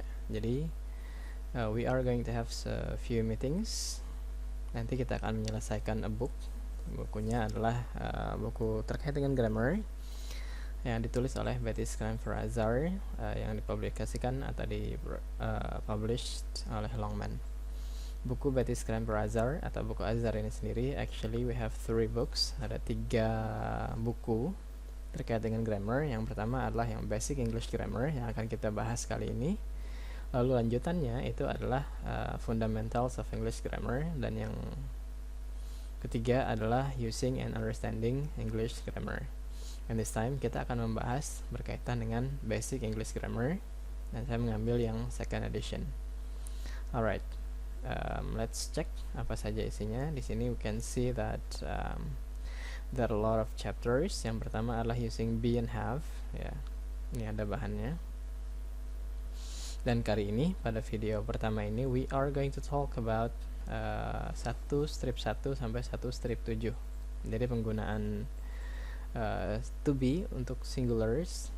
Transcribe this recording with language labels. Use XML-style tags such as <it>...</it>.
<id>Jadi,</id> <en>we are going to have a few meetings.</en> <id>Nanti kita akan menyelesaikan a book. Bukunya adalah buku terkait dengan grammar yang ditulis oleh Betty Skram-Ferrazar, yang dipublikasikan atau published oleh Longman. Buku Betty Skram-Ferrazar atau buku Azar ini sendiri,</id> <en>actually we have 3 books.</en> <id>Ada 3 buku terkait dengan grammar. Yang pertama adalah yang basic English grammar yang akan kita bahas kali ini. Lalu lanjutannya itu adalah fundamentals of English grammar, dan yang ketiga adalah using and understanding English grammar.</id> <en>And this time</en> <id>kita akan membahas berkaitan dengan basic English grammar, dan saya mengambil yang second edition.</id> <en>Alright, let's check</en> <id>apa saja isinya. Di sini</id> <en>we can see that there are a lot of chapters.</en> <id>Yang pertama adalah using be and have, ya. Ini ada bahannya. Dan kali ini pada video pertama ini</id> <en>we are going to talk about</en> <id>1 strip 1 sampai 1 strip 7. Jadi penggunaan to be untuk singulars.</id>